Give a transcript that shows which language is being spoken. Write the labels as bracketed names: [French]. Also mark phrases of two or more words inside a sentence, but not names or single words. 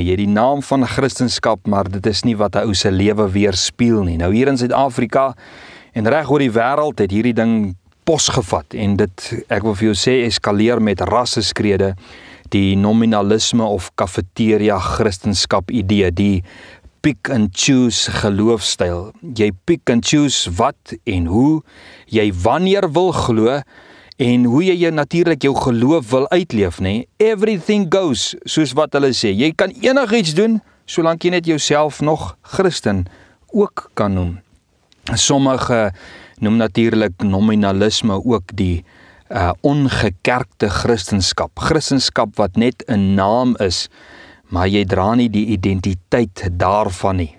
[Afrikaans] Jy het die naam van Christendom, maar dit is nie wat 'n ou se lewe weerspieël nie. Nou hier in Suid-Afrika en reg oor die wêreld het hierdie ding posgevat en dit, ek wil vir jou sê, eskaleer met rasseskrede, die nominalisme of kafeteria Christendom idee, die [English] pick and choose [Afrikaans] geloofstyl. Jy [English] pick and choose [Afrikaans] wat en hoe jy wanneer wil glo en hoe jy natuurlik jou geloof wil uitleef, nê? [English] Everything goes, [Afrikaans] soos wat hulle sê. Jy kan enigiets doen solank jy net jouself nog Christen ook kan noem. Sommige noem natuurlik nominalisme ook die ongekerkte Christendom. Christendom wat net 'n naam is, maar jy dra nie die identiteit daarvan nie.